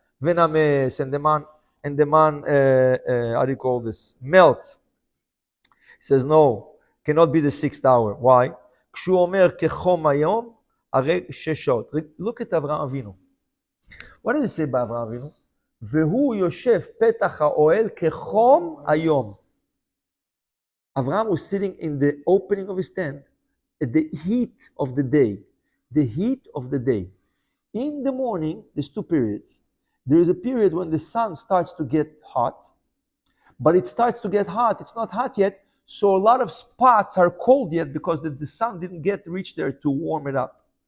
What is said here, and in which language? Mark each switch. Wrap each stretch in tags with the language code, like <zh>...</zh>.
<en>Venames, and the man, how do you call this? Melts. He says, no, cannot be the 6th hour. Why?</en> <he>Kshu omer kechom hayom, arei shesh shaot.</he> <en>Look at Avraham Avinu. What does it say by Avraham Avinu?</en> <he>והוא יושב פתח האוהל כחום היום.</he> <en>Avraham was sitting in the opening of his tent at the heat of the day. The heat of the day. In the morning, there's 2 periods. There is a period when the sun starts to get hot, but it starts to get hot. It's not hot yet, so a lot of spots are cold yet because the sun didn't reach there to warm it up.</en>